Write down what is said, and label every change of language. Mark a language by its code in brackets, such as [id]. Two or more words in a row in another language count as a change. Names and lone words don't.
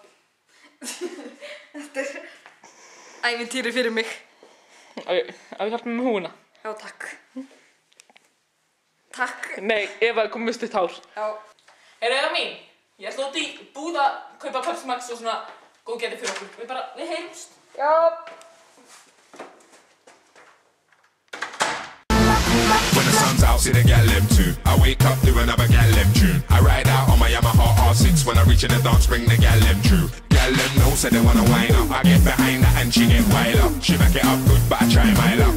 [is] Þetta er ævintýri fyrir mig. Á ég hjálpa með húna? Já, takk. Takk. Nei, Eva er komið stutt hár. Já. Eva mín, ég ætla út í búð að kaupa Pepsi Max og svona góðgæti fyrir okkur. Við heyrumst. Já. [en] When the sun's out, see the gal them too. I wake up, do another gal them tune. I ride out on my Yamaha R6. When I reach in the dance, bring the gal them true. Gal them know, say they wanna wind up. I get behind that and she get wild up. She back it up good, but I try my luck.